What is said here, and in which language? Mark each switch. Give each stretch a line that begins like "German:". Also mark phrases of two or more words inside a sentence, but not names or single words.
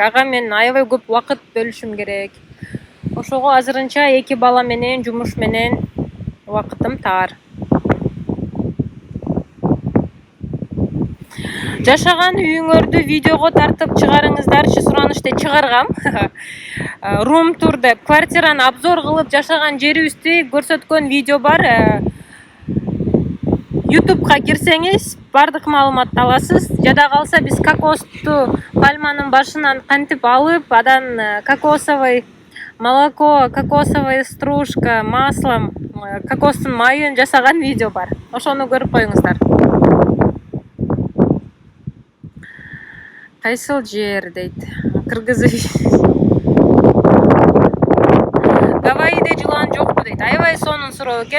Kyrgyz: Ага мен аябай көп убакыт бөлүшүм керек. Ошого азырынча 2 бала менен, жумуш менен убакытым тар. Жашаган үйүңөрдү видеого тартып чыгарыңыздарчы, суранышты чыгаргам.
English: Room tour
Kyrgyz: деп квартираны обзор кылып жашаган жерибизди көрсөткөн видео бар. YouTube'га кирсеңиз бардык маалыматты аласыз. Жада калса биз кокосту пальманын башынан кантип алып, адан
Russian: кокосовый молоко, кокосовая стружка, маслом,
Kyrgyz: кокостун майын жасаган видео бар. Ошону көрүп коюңуздар. Кайсыл жер дейт. Кыргыз. Гавайиде жылан жокпу дейт. Аябай сонун суроо экен.